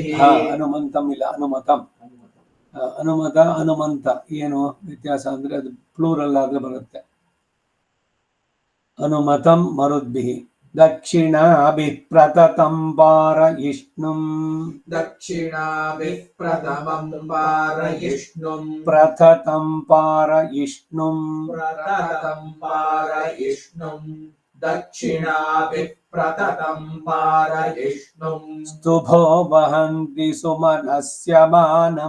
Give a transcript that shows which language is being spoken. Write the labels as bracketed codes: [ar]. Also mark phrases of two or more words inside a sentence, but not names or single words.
[sa] ಹನುಮಂತಂ ಇಲ್ಲ ಅನುಮತಂ. [kn] ಅನುಮತ ಹನುಮಂತ ಏನು ವ್ಯತ್ಯಾಸ ಅಂದ್ರೆ ಅದು ಪ್ಲೂರಲ್ ಆದ್ರೆ ಬರುತ್ತೆ. [sa] ಅನುಮತಂ ಮರುದ್ಭಿಃ ದಕ್ಷಿಣಾಭಿಃ ಪ್ರತತಂ ಪಾರಯಿಷ್ಣುಂ ದಕ್ಷಿಣಾಭಿಃ ಪ್ರಥಮಂ ಪಾರಯಿಷ್ಣುಂ ಪ್ರತತಂ ಪಾರಯಿಷ್ಣುಂ ಪ್ರತತಂ ಪಾರಯಿಷ್ಣುಂ ದಕ್ಷಿಣಾಭಿಃ ಪ್ರತತಂ ಪಾರಯಿಷ್ಣುಂ ಸ್ತುಭೋ ವಹಂತಿ ಸುಮನಸ್ಯ ಮಾನಂ